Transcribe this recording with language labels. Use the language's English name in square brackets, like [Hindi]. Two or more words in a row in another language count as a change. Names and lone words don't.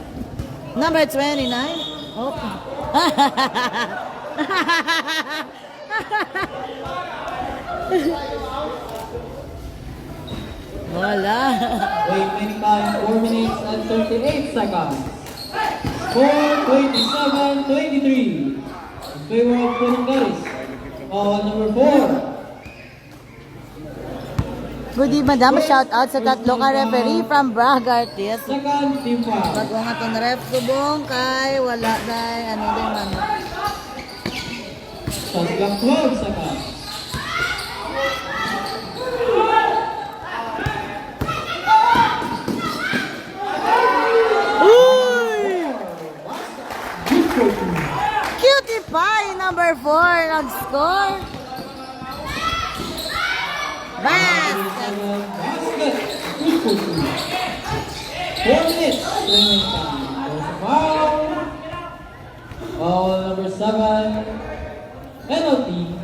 [English] Number 29. Oh. Wala. Remaining time 4 minutes and 38 seconds. Score 27-23. In favor of Punong Garis. Foul number 4. Good evening, madam. Shout out [Hiligaynon] sa tatlo ka [English] referee from Braga Artists. Second team foul. [Hiligaynon] Bago nga itong ref subong kay wala dahil ano din man. [English] Shot clock 12 seconds. Cutie Pie, number 4, nag-score. Basket. Basket. Good for two. 4 minutes remaining time. There's a foul. Foul number 7. Penalty.